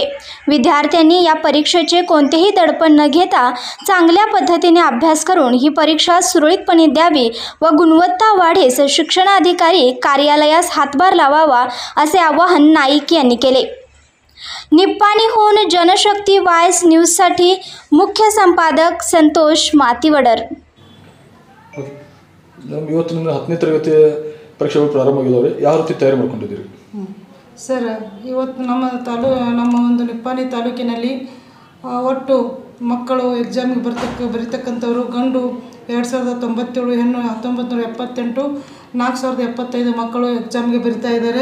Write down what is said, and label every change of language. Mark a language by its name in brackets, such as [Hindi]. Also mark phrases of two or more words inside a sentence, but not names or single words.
[Marathi] विद्यार्थ्यांनी या परीक्षेचे कोणतेही दडपण न घेता चांगल्या पद्धतीने अभ्यास करून ही परीक्षा सुरळीतपणे द्यावी व गुणवत्ता वाढीस शिक्षणाधिकारी कार्यालयास हातभार लावावा असे आवाहन नाईक यांनी केले. निप्पाणीहून जनशक्ती वॉइस न्यूजसाठी मुख्य संपादक संतोष मातीवडर. [Kannada] ಇವತ್ತು 10ನೇ ತರಗತಿ ಪರೀಕ್ಷೆಗಳು ಪ್ರಾರಂಭ ಆಗಿದಾವೆ. ಯಾವ ರೀತಿ ತಯಾರಿ ಮಾಡ್ಕೊಂಡಿದ್ದೀರಿ ಸರ್? ಇವತ್ತು ನಮ್ಮ ಒಂದು ನಿಪ್ಪಾಣಿ ತಾಲೂಕಿನಲ್ಲಿ ಒಟ್ಟು ಮಕ್ಕಳು ಎಕ್ಸಾಮಿಗೆ ಬರೀತಕ್ಕಂಥವರು ಗಂಡು 2097, ಹೆಣ್ಣು 1978, 4075 ಮಕ್ಕಳು ಎಕ್ಸಾಮ್ಗೆ ಬರಿತಾ ಇದ್ದಾರೆ.